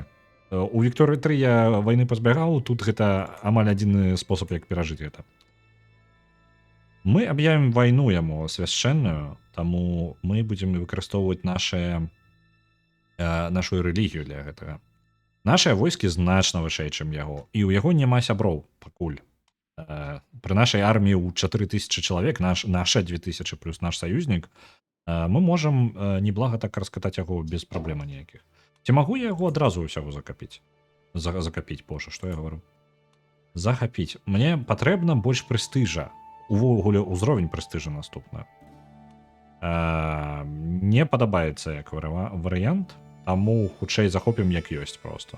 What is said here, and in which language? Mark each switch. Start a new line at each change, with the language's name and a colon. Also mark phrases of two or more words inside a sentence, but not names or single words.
Belarusian: У Вікторыі 3 я вайны пазбягаў, тут гэта амаль адзіны спосаб, як перажыць гэта. Мы аб'явім вайну яму свяшчэнную, таму мы будзем выкарыстоўваць нашу рэлігію для гэтага. Нашыя войскі значна вышэй, чым яго, і ў яго няма сяброў пакуль.
Russian: При нашей армии у 4000 человек, наша 2000 плюс наш союзник, мы можем
Belarusian: неблага так раскатаць яго без праблем ніякіх. Ці магу я яго адразу ўсяго закапіць? Закапіць, боже, што я говорю? Захапіць. Мне патрэбна больш прэстыжа. Увогуле ўзровень прэстыжа наступна. Не падабаецца як варыянт, таму хутчэй захопім як ёсць просто.